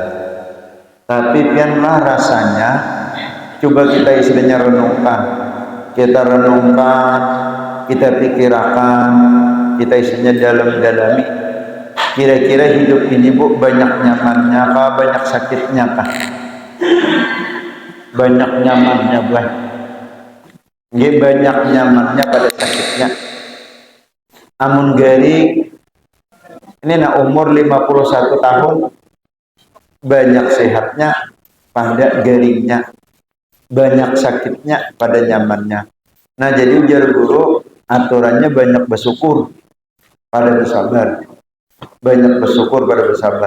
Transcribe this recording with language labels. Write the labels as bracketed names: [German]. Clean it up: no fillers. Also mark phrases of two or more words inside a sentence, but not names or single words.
[Indonesian] Tapi biarlah rasanya, coba kita istilahnya renungkan, kita pikirkan, kita istilahnya dalam-dalami. Kira-kira hidup ini Bu banyak nyamannya kah, banyak sakitnya kah? Banyak nyamannya Bu. Banyak nyamannya pada sakitnya. [Banjar] Amun gari ini umur 51 tahun, banyak sehatnya pada garingnya, banyak sakitnya pada nyamannya. [Indonesian] Nah, jadi ujar guru aturannya banyak bersyukur pada bersabar, banyak bersyukur pada bersabar.